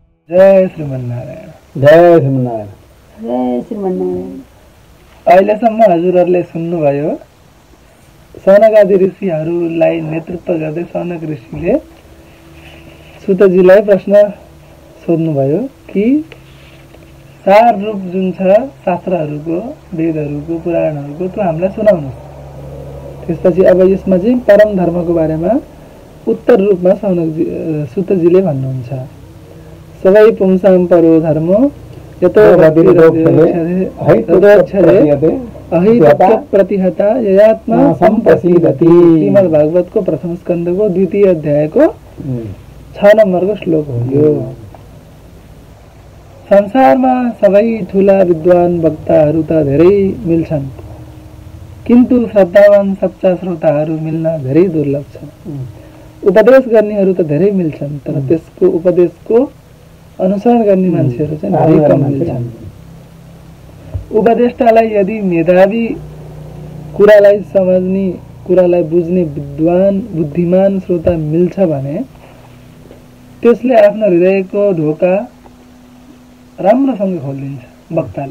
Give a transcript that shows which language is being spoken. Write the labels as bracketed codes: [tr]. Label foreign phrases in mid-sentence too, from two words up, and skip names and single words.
[ne] जय श्रीमन्नारायण। जय श्रीमन्नारायण। जय श्रीमन्नारायण। अहिलेसम्म हजुरहरूले सुन्नुभयो सनकादि ऋषिहरूलाई नेतृत्व गर्दै सनक ऋषिले सुतजीलाई प्रश्न सोध्नुभयो कि सार रूप जुन छ शास्त्रहरूको, वेदहरूको, पुराणहरूको त्यो हामीलाई सुनाउनुहोस्। त्यसपछि अब यसमा चाहिँ परम धर्मको बारेमा उत्तर रूपमा सुतजीले भन्नुहुन्छ। [sa] सबै पुंसां परो धर्मो यतो प्रतिहता ययात्मा संप्रसीदति। [ne] श्रीमद् भागवतको प्रथम स्कन्धको द्वितीय अध्यायको 6 नम्बरको श्लोक हो यो। संसारमा सबै ठुला विद्वान वक्ताहरू त धेरै मिल्छन्, किन्तु श्रद्धावान सच्चा श्रोताहरू मिल्न धेरै दुर्लभ छ। उपदेश गर्नेहरू त धेरै मिल्छन्, तर त्यसको उपदेशको अनुसरण गर्ने मान्छेहरू चाहिँ धेरै कम मिल्छन्। उपदेष्टालाई यदि मेधावी, कुरालाई समझ्ने, कुरालाई बुझ्ने विद्वान बुद्धिमान श्रोता मिल्छ भने त्यसले आफ्नो हृदयको ढोका राम्रोसँग खोलिदिन्छ वक्ताले।